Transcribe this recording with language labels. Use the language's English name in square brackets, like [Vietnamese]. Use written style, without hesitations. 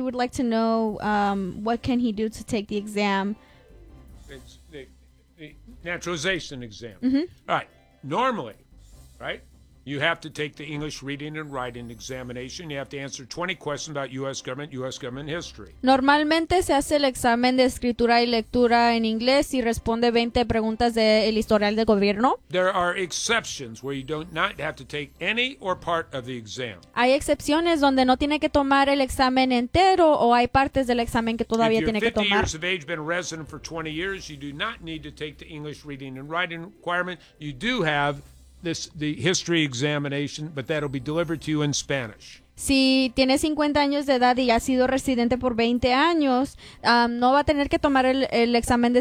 [English] He would like to know what can he do to take the exam. It's the naturalization exam. Mm-hmm. All right, normally, right? You have to take the English reading and writing examination. You have to answer 20 questions about U.S. government, U.S. government history. [Spanish] Normalmente se hace el examen de escritura y lectura en inglés y responde 20 preguntas del historial del gobierno. [English] There are exceptions where you don't have to take any or part of the exam. [Spanish] Hay excepciones donde no tiene que tomar el examen entero o hay partes del examen que todavía tiene que tomar. [English] If you're 50 years of age, been a resident for 20 years, you do not need to take the English reading and writing requirement. You do have the history examination, but that'll be delivered to you in Spanish. [Spanish] Si tiene 50 años de edad y ha sido residente por 20 años, no va a tener que tomar el examen de